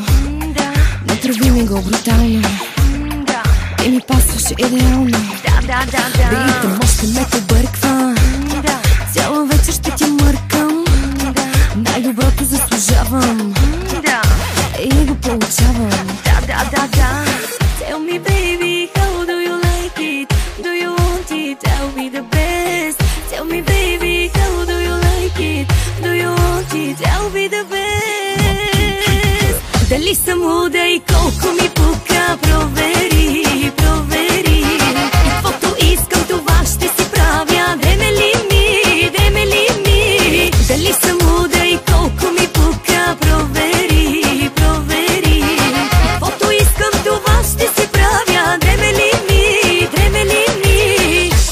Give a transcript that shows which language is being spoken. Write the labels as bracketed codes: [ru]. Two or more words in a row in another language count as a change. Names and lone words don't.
[bg] Натрави ми го брутално и ми пасваше идеално. Ритъм още ме побърква, цяла вечер ще ти мъркам. Най-доброто заслужавам и го получавам. [en] Tell me baby, how do you like it? Do you want it? I'll be the best. Tell me baby, how do you like it? Do you want it? I'll be the best. [bg] Дали съм луда и колко ми пука, провери, провери. Каквото искам това ще си правя. Дреме ли ми, дреме ли ми? Дали съм луда и колко ми пука, провери, провери. Каквото искам това ще си правя. Дреме ли ми, дреме ли ми?